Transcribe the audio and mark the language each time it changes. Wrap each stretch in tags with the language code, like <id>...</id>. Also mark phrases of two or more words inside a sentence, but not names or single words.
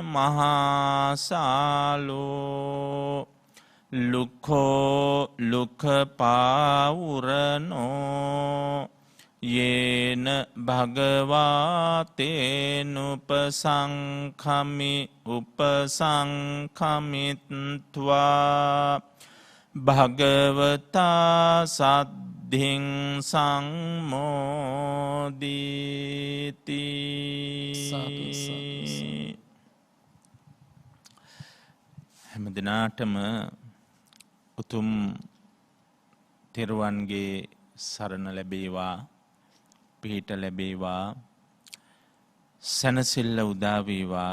<pi>මහාසාලෝ ලුඛෝ ලුඛපාවුරනෝ යේන භගවාතේනුපසංඛමි උපසංඛමිත්වා භගවතා සද්ධින් සංමෝදිති.</pi> <si>හැම දිනාටම උතුම් තෙරුවන්ගේ සරණ ලැබේවා, පිහිට ලැබේවා, සැනසෙල්ල උදා වේවා.</si>